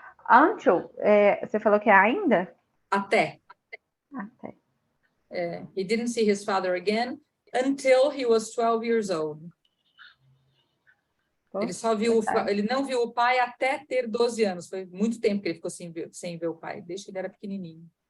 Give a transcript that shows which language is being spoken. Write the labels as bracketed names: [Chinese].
[Portuguese] Until, você falou que é ainda? Até. [English] He didn't see his father again until he was 12 years old. [Portuguese] Ele não viu o pai até ter 12 anos. Foi muito tempo que ele ficou sem ver o pai, desde que ele era pequenininho.